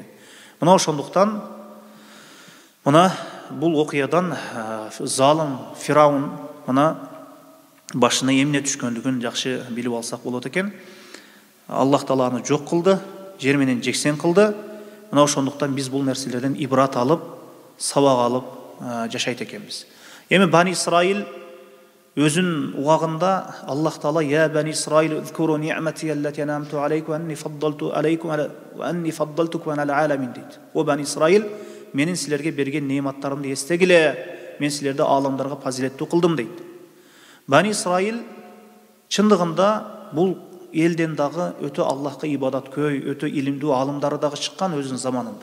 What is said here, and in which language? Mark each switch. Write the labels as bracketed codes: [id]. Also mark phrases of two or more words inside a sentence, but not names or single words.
[ky] Мына ошондуктан мына бул окуядан залым Фираун мына башына эмне түшкөндүгүн жакшы билип алсак болот экен. Аллах Таала аны жок кылды, жер менен жексен кылды. Мына ошондуктан биз бул нерселерден ибрат алып, сабак алып жашайт экенбиз. Эми Бани Исраил өзүнүн убагында Аллах Таала [ar] يا بني إسرائيل اذكروا نعمتي التي أنعمت عليكم أني فضلت عليكم وأني فضلتكم على العالمين дейт. [ky] О Бани Исраил, менин силерге берген неаматтарымды эстегиле, мен силерди аламдарга фазилеттүү кылдым дейт. Бани Исраил чындыгында бул элден дагы өтө Аллахка ибадаткөй, өтө илимдүү алымдары дагы чыккан өзүнүн заманында.